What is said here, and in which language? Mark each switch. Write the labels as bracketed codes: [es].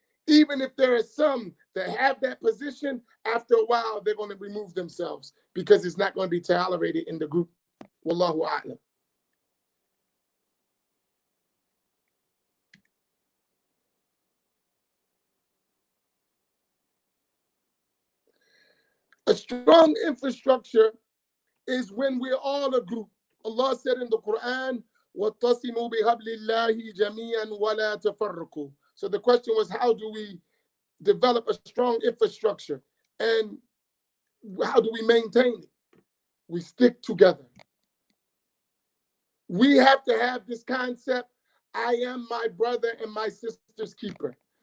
[en] Even if there are some that have that position, after a while, they're going to remove themselves because it's not going to be tolerated in the group. Wallahu a'lam. A strong infrastructure is when we're all a group. Allah said in the Quran, [ar] وَاتَّصِمُوا بِحَبْلِ اللَّهِ جَمِيعًا وَلَا تَفَرَّقُوا. [en] So the question was, how do we develop a strong infrastructure? And how do we maintain it? We stick together. We have to have this concept, I am my brother and my sister's keeper.